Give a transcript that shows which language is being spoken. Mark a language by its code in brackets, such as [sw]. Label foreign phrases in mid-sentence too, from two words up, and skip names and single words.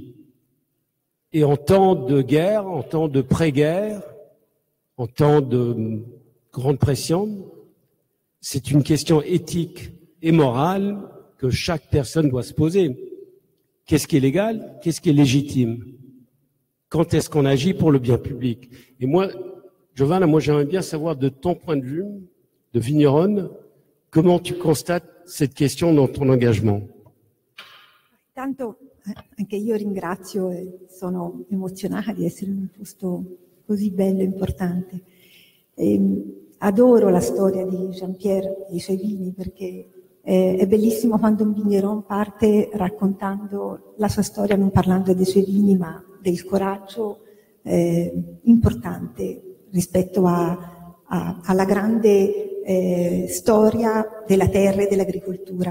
[fr] Et en temps de guerre, en temps de pré-guerre, en temps de grande pression, c'est une question éthique et morale que chaque personne doit se poser. Qu'est-ce qui est légal? Qu'est-ce qui est légitime? Quand est-ce qu'on agit pour le bien public? Et moi, Giovanna, j'aimerais bien savoir de ton point de vue, de vigneronne, comment tu constates cette question dans ton engagement? [it] Intanto anche io ringrazio e sono emozionata di essere in un posto così bello e importante. Adoro la storia di Jean-Pierre e i suoi vini perché è bellissimo quando un vigneron parte raccontando la sua storia, non parlando dei suoi vini, ma del coraggio importante rispetto alla grande storia della terra e dell'agricoltura.